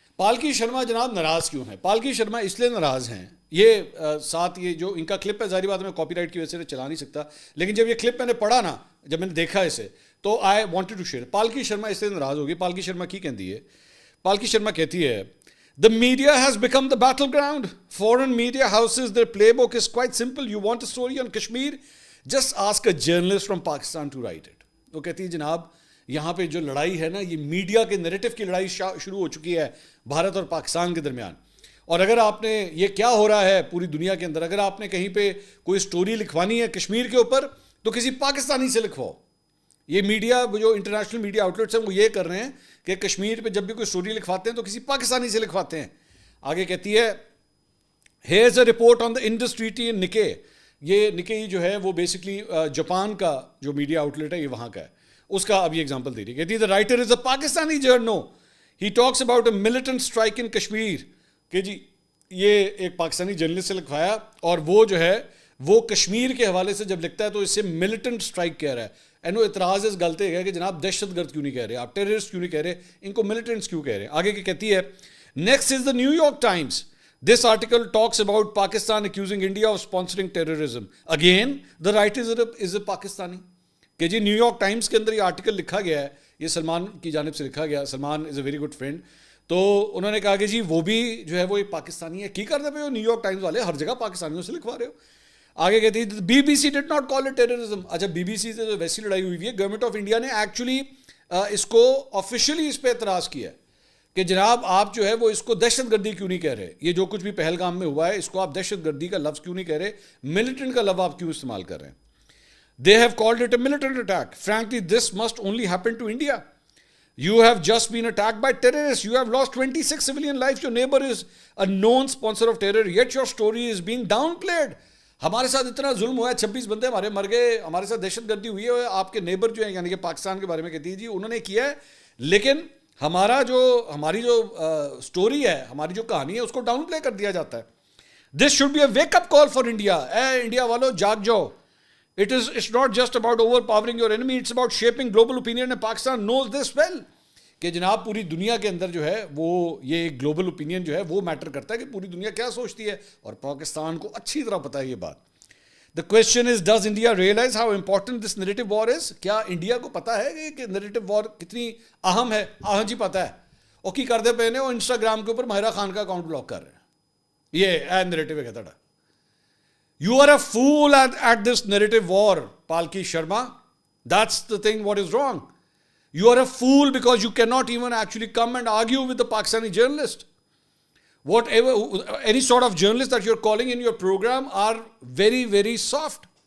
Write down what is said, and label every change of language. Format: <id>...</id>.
<ur>پالکی شرما جناب ناراض کیوں ہیں؟ پالکی شرما اس لیے ناراض ہیں, یہ ساتھ یہ جو ان کا کلپ ہے, ظاہری بات میں کاپی رائٹ کی وجہ سے چلا نہیں سکتا, لیکن جب یہ کلپ میں نے پڑھا نا, جب میں نے دیکھا اسے, تو</ur> <en>I wanted to share.</en> <ur>پالکی Sharma اس لیے ناراض ہوگی. پالکی شرما کی کہتی ہے, پالکی شرما کہتی ہے</ur> <en>The media has become the battleground. Foreign media houses, their playbook is quite simple. You want a story on Kashmir? Just ask a journalist from Pakistan to write it.</en> <ur>وہ کہتی ہے جناب یہاں پہ جو لڑائی ہے نا, یہ میڈیا کے نیریٹو کی لڑائی شروع ہو چکی ہے بھارت اور پاکستان کے درمیان. اور اگر آپ نے یہ کیا ہو رہا ہے پوری دنیا کے اندر, اگر آپ نے کہیں پہ کوئی سٹوری لکھوانی ہے کشمیر کے اوپر تو کسی پاکستانی سے لکھواؤ. یہ میڈیا جو انٹرنیشنل میڈیا آؤٹ لیٹس ہیں وہ یہ کر رہے ہیں کہ کشمیر پہ جب بھی کوئی سٹوری لکھواتے ہیں تو کسی پاکستانی سے لکھواتے ہیں. آگے کہتی ہے</ur> <en>Here's a report on the Indus treaty in Nikkei.</en> <ur>یہ نکے جو ہے وہ بیسکلی جاپان کا جو میڈیا آؤٹ لیٹ ہے یہ وہاں کا ہے, اس کا اب یہ ایگزامپل دے رہی ہے. کہتی ہے</ur> <en>The writer is a Pakistani journo, he talks about a militant strike in Kashmir.</en> <ur>کہ جی یہ ایک پاکستانی جرنلسٹ سے لکھوایا, اور وہ جو ہے وہ کشمیر کے حوالے سے جب لکھتا ہے تو اس سے ملیٹنٹ اسٹرائک کہہ رہا ہے. اینو اعتراض اس غلطی ہے کہ جناب دہشت گرد کیوں نہیں کہہ رہے, آپ ٹیررسٹ کیوں نہیں کہہ رہے, ان کو ملیٹنٹس کیوں کہہ رہے ہیں. آگے کی کہتی ہے</ur> <en>Next is the New York Times. This article talks about Pakistan accusing India of sponsoring terrorism. Again, the writer is a Pakistani.</en> <ur>کہ جی نیو یارک ٹائمز کے اندر یہ آرٹیکل لکھا گیا ہے, یہ سلمان کی جانب سے لکھا گیا.</ur> <en>Salman is a very good friend.</en> <ur>تو انہوں نے کہا کہ جی وہ بھی جو ہے وہ ایک پاکستانی ہے. کی کرتے پہ ہو نیو یارک ٹائمز والے, ہر جگہ پاکستانیوں سے لکھوا رہے ہو. آگے کہتی ہے be B C</ur> <en>Did not call it terrorism.</en> <ur>اچھا بی بی سی سے جو ویسی لڑائی ہوئی ہے, گورنمنٹ آف انڈیا نے ایکچولی اس کو آفیشلی اس پہ اعتراض کیا ہے کہ جناب آپ جو ہے وہ اس کو دہشت گردی کیوں نہیں کہہ رہے, یہ جو کچھ بھی پہلگام میں ہوا ہے اس کو آپ دہشت گردی کا لفظ کیوں نہیں کہہ رہے, ملیٹنٹ کا لفظ آپ کیوں استعمال کر رہے ہیں.</ur> <en>They have called it a militant attack. Frankly, this must only happen to India. You have just been attacked by terrorists. You have lost 26 civilian lives. Your neighbor is a known sponsor of terror. Yet your story is being downplayed.</en> <ur>ہمارے ساتھ اتنا ظلم ہوا ہے, 26 بندے ہمارے مر گئے, ہمارے ساتھ دہشت گردی ہوئی ہے, آپ کے نیبر جو ہیں یعنی کہ پاکستان کے بارے میں کہتی ہے جی انہوں نے کیا ہے, لیکن ہماری جو سٹوری ہے, ہماری جو کہانی ہے اس کو ڈاؤن پلے کر دیا جاتا ہے.</ur> <en>This should be a wake up call for India.</en> <ur>A India والو جاگ جاؤ.</ur> <en>It's not just about overpowering your enemy, it's about shaping global opinion, and Pakistan knows this well.</en> <ur>کہ جناب پوری دنیا کے اندر جو ہے وہ یہ گلوبل اوپینین جو ہے وہ میٹر کرتا ہے کہ پوری دنیا کیا سوچتی ہے, اور پاکستان کو اچھی طرح پتہ ہے یہ بات.</ur> <en>The question is, does India realize how important this narrative war is?</en> <ur>کیا انڈیا کو پتہ ہے کہ narrative war کتنی اہم ہے؟ ہاں جی پتہ ہے. وہ کی کرتے پے نے, وہ انسٹاگرام کے اوپر ماہرہ خان کا اکاؤنٹ بلاک کر رہے ہیں. یہ narrative ہے کہتا.</ur> <en>You are a fool at this narrative war, Palki Sharma. That's the thing what is wrong. You are a fool because you cannot even actually come and argue with the Pakistani journalist. Whatever, any sort of journalist that you're calling in your program are very, very soft.</en>